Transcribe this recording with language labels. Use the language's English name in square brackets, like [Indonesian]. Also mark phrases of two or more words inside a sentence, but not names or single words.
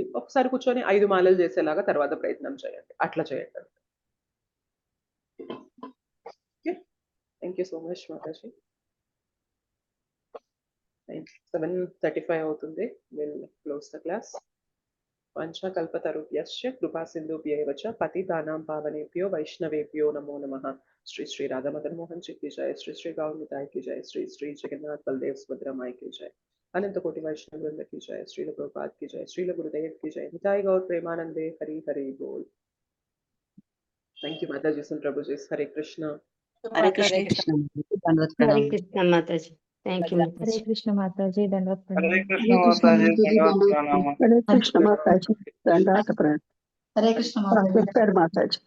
[Telugu] ఒకసారి కూర్చొని 5 మాలలు చేసేలాగా తర్వాత ప్రయత్నం చేయండి. అట్లా చేయండి. ఓకే. [English] thank you so much [Telugu] మాతాజీ. 7:35 అవుతుంది. [English] will close the class. [Sanskrit] వంచకల్పతరుభ్యశ్చ కృపాసింధుభ్యైవ చ పతితానాం పావనేభ్యో వైష్ణవేభ్యో నమో నమః. [Hindi] శ్రీ శ్రీ రాధా మదన్ మోహన్ जी की जय, श्री श्री गौर निताय की जय, श्री श्री जगन्नाथ बलदेव सुभद्रा माई की जय, अनंत कोटि वैष्णव वृंद की जय, श्रील प्रभुपाद की जय, श्रील गुरुदेव की जय, निताय गौर प्रेमानंदे हरि हरि बोल. [English] thank you [Hindi] माता जी, सुन प्रभु जी. हरे कृष्णा. हरे कृष्ण. धन्यवाद हरे प्रणाम. कृष्ण माताजी. [English] thank you [Hindi] हरे माताजी. कृष्ण माताजी, दंडवत प्रणाम. हरे कृष्ण माताजी, धन्यवाद प्रणाम. हरे कृष्ण माताजी, [Telugu] దండాత ప్రణామం. [Hindi] हरे कृष्ण माताजी. [Telugu] చెప్పారు మాతాజీ.